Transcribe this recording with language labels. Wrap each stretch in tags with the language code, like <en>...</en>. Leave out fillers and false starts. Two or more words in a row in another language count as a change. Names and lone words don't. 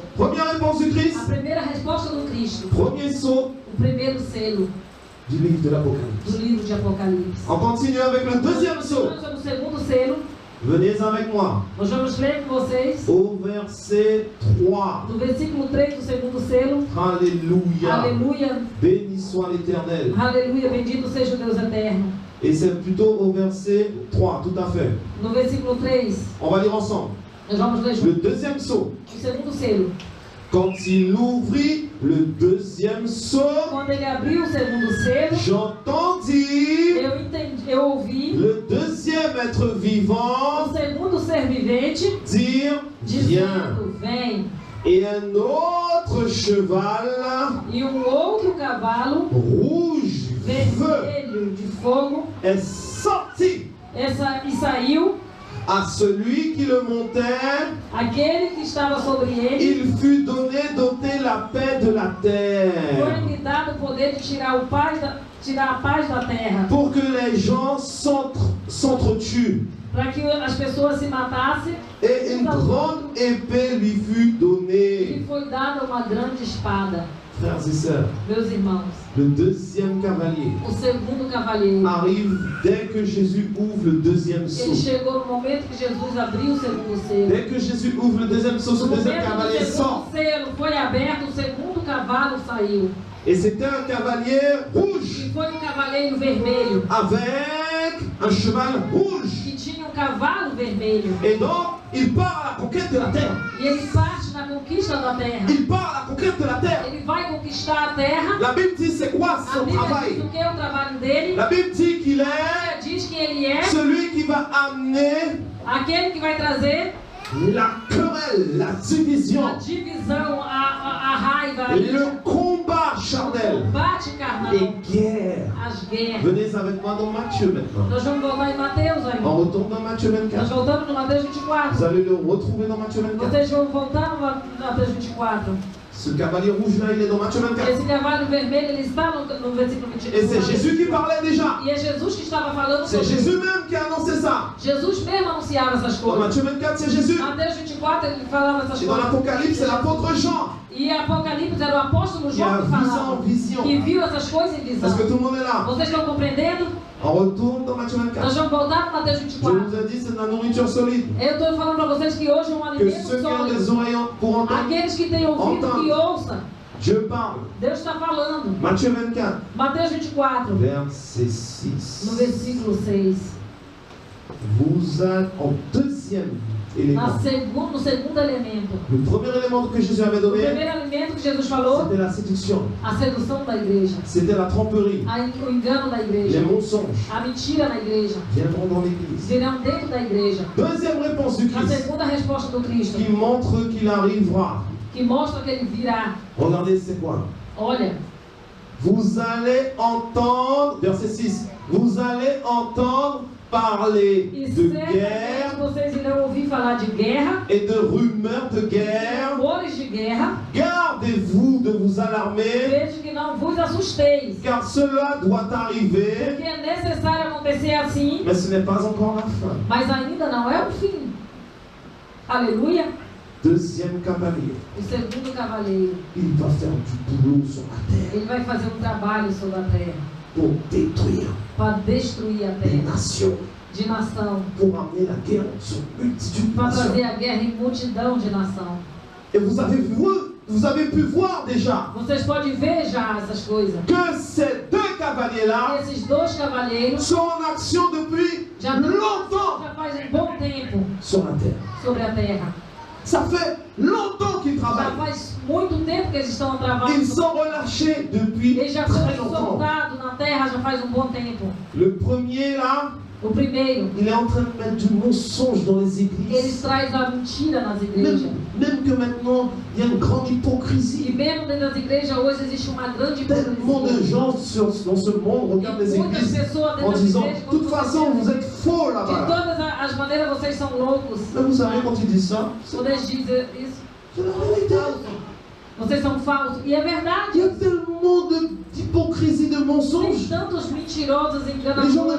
<fr>Première réponse du</fr> <pt>A</pt> <fr>Christ,</fr> <pt>primeira resposta do Cristo.</pt> <fr>premier sceau</fr> <pt>O primeiro selo</pt> <fr>du livre de l'Apocalypse.</fr> <pt>do livro de Apocalipse.</pt> <fr>On continue avec le deuxième sceau.</fr> <pt>Nós somos o segundo selo.</pt> <fr>Venez avec moi</fr> <pt>Nós vamos ler com vocês</pt> <fr>au verset 3.</fr> <pt>do versículo 3 do segundo selo.</pt> <fr>Alléluia.</fr> <pt>Aleluia,</pt> <fr>Béni soit l'Éternel.</fr> <pt>aleluia, bendito seja o Deus eterno.</pt> <fr>Et c'est plutôt au verset 3, tout à fait.</fr> <pt>No versículo 3,</pt> <fr>On va lire ensemble.</fr> <pt>nós vamos ler</pt> <fr>Le</fr> <pt>juntos.</pt> <fr>deuxième sceau.</fr> <pt>O segundo selo.</pt> <fr>Quand il ouvrit le deuxième sceau,</fr> <pt>Quando ele abriu o segundo selo,</pt> <fr>j'entendis</fr> <pt>eu ouvi</pt> <fr>le deuxième être vivant</fr> <pt>o segundo ser vivente</pt> <fr>dire viens.</fr> <pt>dizendo: Vem.</pt> <fr>Et un autre cheval</fr> <pt>E outro cavalo</pt> <fr>rouge feu</fr> <pt>vermelho de fogo</pt> <fr>est sorti.</fr> <pt>e saiu.</pt> <fr>À celui qui le montait,</fr> <pt>Aquele que estava sobre ele</pt> <fr>il fut donné d'ôter la paix de la terre,</fr> <pt>foi-lhe dado o poder de tirar a paz da terra,</pt> <fr>pour que les gens s'entretuent.</fr> <pt>para que as pessoas se matassem.</pt> <fr>Et une grande épée lui fut</fr> <pt>E</pt> <fr>donnée.</fr> <pt>foi dada uma grande espada.</pt> <fr>Frères et sœurs,</fr> <pt>Meus irmãos,</pt> <fr>le deuxième cavalier</fr> <pt>o segundo cavaleiro,</pt> <fr>arrive dès que Jésus ouvre le deuxième</fr> <pt>ele</pt> <fr>sceau.</fr> <pt>chegou no momento que Jesus abriu o segundo selo.</pt> <fr>Dès que Jésus ouvre le deuxième sceau, ce</fr> <pt>No</pt> <fr>deuxième</fr> <pt>momento</pt> <fr>cavalier</fr> <pt>que o</pt> <fr>sort.</fr> <pt>segundo selo foi aberto, o segundo cavalo saiu.</pt> <fr>Et c'était un cavalier rouge</fr> <pt>E foi um cavaleiro vermelho,</pt> <fr>avec un cheval rouge.</fr> <pt>que tinha um cavalo vermelho.</pt> <fr>Et donc, il part à la conquête de la terre.</fr> <pt>E ele parte na conquista da terra.</pt> <fr>Il part à la conquête de la terre.</fr> <pt>Ele vai conquistar a terra.</pt> <fr>La Bible dit c'est quoi</fr> <pt>A</pt> <fr>son</fr> <pt>Bíblia diz</pt> <fr>travail?</fr> <pt>o que é o trabalho dele.</pt> <fr>La Bible dit qu'il</fr> <pt>A</pt> <fr>est</fr> <pt>Bíblia diz que ele é</pt> <fr>celui qui va amener</fr> <pt>aquele que vai trazer</pt> <fr>la querelle, la</fr> <pt>a</pt> <fr>division,</fr> <pt>divisão, a raiva,</pt> <fr>le combat</fr> <pt>o</pt> <fr>charnel</fr> <pt>combate carnal,</pt> <fr>et guerre.</fr> <pt>as guerras.</pt> <fr>Venez avec moi dans Matthieu maintenant.</fr> <pt>Nós vamos voltar em Mateus</pt> <fr>On</fr> <pt>ainda.</pt> <fr>retourne dans Matthieu</fr> <pt>Nós</pt> <fr>24.</fr> <pt>voltamos no Mateus</pt> <fr>Vous</fr> <pt>24.</pt> <fr>allez le retrouver dans Matthieu 24.</fr> <pt>Vocês vão voltar no Mateus 24.</pt> <fr>Ce cavalier rouge là, il est dans Matthieu 24.</fr> <pt>Esse cavalo vermelho, ele está no versículo 24.</pt> <fr>Et c'est Jésus qui parlait déjà.</fr> <pt>E é Jesus que estava falando</pt> <fr>C'est</fr> <pt>sobre</pt> <fr>Jésus</fr> <pt>isso.</pt> <fr>même qui a annoncé ça.</fr> <pt>Jesus mesmo anunciava essas</pt> <fr>Dans</fr> <pt>coisas.</pt> <fr>Matthieu 24, c'est Jésus.</fr> <pt>Mateus 24, ele falava essas</pt> <fr>Et dans</fr> <pt>coisas.</pt> <fr>l'Apocalypse, c'est l'apôtre Jean</fr> <pt>E Apocalipse era o apóstolo</pt> <fr>qui a</fr> <pt>João que</pt> <fr>vu ça en</fr> <pt>falava.</pt> <fr>vision.</fr> <pt>Que viu essas coisas em visão.</pt> <fr>Est-ce que tout le monde est là?</fr> <pt>Vocês estão compreendendo?</pt> <fr>On retourne dans Matthieu</fr> <pt>Nós</pt> <fr>24.</fr> <pt>vamos voltar para Mateus</pt> <fr>Je</fr> <pt>24.</pt> <fr>vous ai dit, c'est de la nourriture solide.</fr> <pt>Eu estou falando para vocês que hoje é um</pt> <fr>Que</fr> <pt>alimento</pt> <fr>ceux qui ont des</fr> <pt>sólido.</pt> <fr>oreilles pour entendre,</fr> <pt>Aqueles que têm ouvido, Entende. que ouçam.</pt> <fr>je parle.</fr> <pt>Deus está falando.</pt> <fr>Matthieu 24,</fr> <pt>Mateus 24,</pt> <fr>verset</fr> <pt>no</pt> <fr>6.</fr> <pt>versículo 6.</pt> <fr>Vous êtes en deuxième élément.</fr> <pt>No segundo elemento.</pt> <fr>Le premier élément que Jésus avait</fr> <pt>O</pt> <fr>donné,</fr> <pt>primeiro alimento que Jesus falou,</pt> <fr>c'était la séduction.</fr> <pt>a sedução da igreja.</pt> <fr>C'était la tromperie.</fr> <pt>O engano da igreja.</pt> <fr>Les mensonges</fr> <pt>A mentira na igreja.</pt> <fr>viendront dans l'église.</fr> <pt>Virão dentro da igreja.</pt> <fr>Deuxième réponse du</fr> <pt>A</pt> <fr>Christ,</fr> <pt>segunda resposta do Cristo,</pt> <fr>qui montre qu'il arrivera.</fr> <pt>que mostra que ele virá.</pt> <fr>Regardez, c'est quoi?</fr> <pt>Olha,</pt> <fr>Vous allez entendre, verset 6, vous allez entendre parler</fr> <pt>e</pt> <fr>de</fr> <pt>certamente</pt> <fr>guerre</fr> <pt>vocês irão ouvir falar de guerra,</pt> <fr>et de rumeurs de guerre.</fr> <pt>rumores de guerra.</pt> <fr>Gardez-vous de vous alarmer,</fr> <pt>Veja que não vos assusteis,</pt> <fr>car cela doit arriver,</fr> <pt>porque é necessário acontecer assim,</pt> <fr>mais ce n'est pas encore la fin.</fr> <pt>mas ainda não é o fim. Aleluia.</pt> <fr>Deuxième cavalier,</fr> <pt>O segundo cavaleiro,</pt> <fr>il va faire du boulot sur la terre</fr> <pt>ele vai fazer um trabalho sobre a terra</pt> <fr>pour détruire</fr> <pt>para destruir a</pt> <fr>des</fr> <pt>terra</pt> <fr>nations,</fr> <pt>de nação,</pt> <fr>pour amener la guerre sur multitude de</fr> <pt>para</pt> <fr>nations.</fr> <pt>trazer a guerra em multidão de nação.</pt> <fr>Et vous avez pu voir déjà</fr> <pt>Vocês podem ver já essas coisas.</pt> <fr>que ces deux cavaliers-là</fr> <pt>Esses dois cavaleiros</pt> <fr>sont en action depuis</fr> <pt>já</pt> <fr>longtemps</fr> <pt>faz um bom tempo</pt> <fr>sur la terre.</fr> <pt>sobre a terra.</pt> <fr>Ça fait longtemps qu'ils</fr> <pt>Já</pt> <fr>travaillent.</fr> <pt>faz muito tempo que eles estão travando.</pt> <fr>Ils sont relâchés depuis</fr> <pt>Eles já</pt> <fr>très</fr> <pt>foram</pt> <fr>longtemps.</fr> <pt>soldados na terra já faz um bom tempo.</pt> <fr>Le premier là,</fr> <pt>O primeiro,</pt> <fr>il est en train de mettre du mensonge dans les</fr> <pt>eles</pt> <fr>églises.</fr> <pt>trazem a mentira nas igrejas.</pt> <fr>Même que maintenant, il y a une grande</fr> <pt>E</pt> <fr>hypocrisie.</fr> <pt>mesmo dentro das igrejas hoje existe uma grande</pt> <fr>Tellement de</fr> <pt>hipocrisia.</pt> <fr>gens dans ce monde regardent les</fr> <pt>E muitas</pt> <fr>églises</fr> <pt>pessoas</pt> <fr>en</fr> <pt>dentro das</pt> <fr>disant,</fr> <pt>igrejas,</pt> <fr>de toute façon, vous êtes faux</fr> <pt>de</pt> <fr>là-bas.</fr> <pt>todas as maneiras vocês são loucos.</pt> <fr>Mais vous savez, quand ils disent ça,</fr> <pt>Quando eles dizem isso,</pt> <fr>c'est la vérité.</fr> <pt>vocês são falsos. E é</pt> <fr>Il y</fr> <pt>verdade.</pt> <fr>a tellement d'hypocrisie, de</fr> <pt>Tem</pt> <fr>mensonges.</fr> <pt>tantos mentirosos,</pt> <fr>Les gens ne</fr> <pt>enganadores.</pt>